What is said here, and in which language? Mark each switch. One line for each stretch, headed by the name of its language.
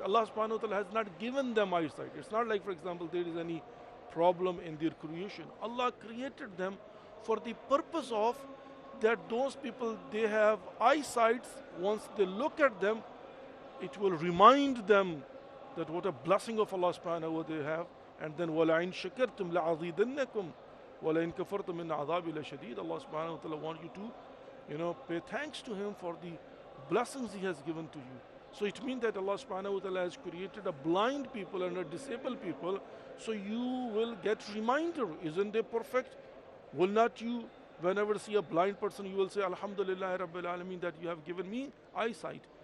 English: Allah subhanahu wa ta'ala has not given them eyesight. It's not like, for example, there is any problem in their creation. Allah created them for the purpose of that those people, they have eyesights. Once they look at them, it will remind them that what a blessing of Allah subhanahu wa ta'ala they have. And then
Arabic: وَلَئِن شَكَرْتُمْ لَعَزِيدَنَّكُمْ وَلَئِن كَفَرْتُمْ إِنَّ عَذَابِي لَشَدِيدٌ.
English: Allah subhanahu wa ta'ala wants you to, pay thanks to Him for the blessings He has given to you. So it means that Allah subhanahu wa ta'ala has created a blind people and a disabled people. So you will get reminder, isn't they perfect? Will not you, whenever see a blind person, you will say, Alhamdulillah Rabbil Alameen, that you have given me eyesight.